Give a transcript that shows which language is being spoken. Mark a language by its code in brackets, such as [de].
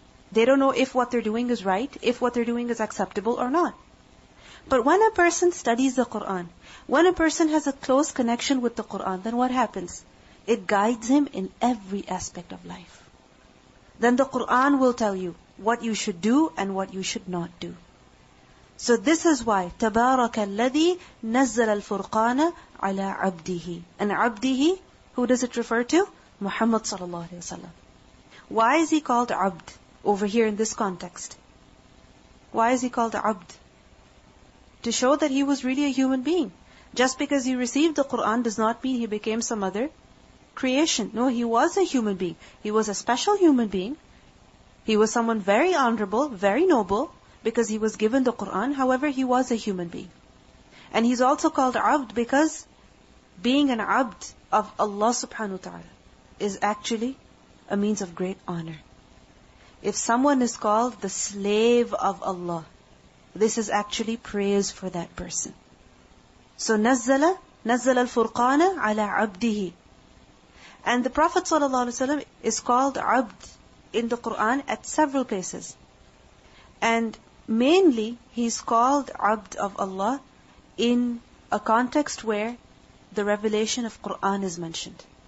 [en] They don't know if what they're doing is right, if what they're doing is acceptable or not. But when a person studies the Qur'an, when a person has a close connection with the Qur'an, then what happens? It guides him in every aspect of life. Then the Qur'an will tell you what you should do and what you should not do. So this is why [ar] تَبَارَكَ الَّذِي نَزَّلَ الْفُرْقَانَ عَلَىٰ عَبْدِهِ. [en] And عَبْدِهِ, who does it refer to? Muhammad sallallahu alaihi wasallam. Why is he called Abd over here in this context? Why is he called Abd? To show that he was really a human being. Just because he received the Qur'an does not mean he became some other creation. No, he was a human being. He was a special human being. He was someone very honorable, very noble, because he was given the Qur'an. However, he was a human being. And he's also called Abd because being an Abd of Allah subhanahu wa ta'ala is actually a means of great honor. If someone is called the slave of Allah, this is actually praise for that person. [ar] So نزل الفرقان على عبده. [en] And the Prophet ﷺ is called Abd in the Qur'an at several places. And mainly, he's called Abd of Allah in a context where the revelation of Qur'an is mentioned.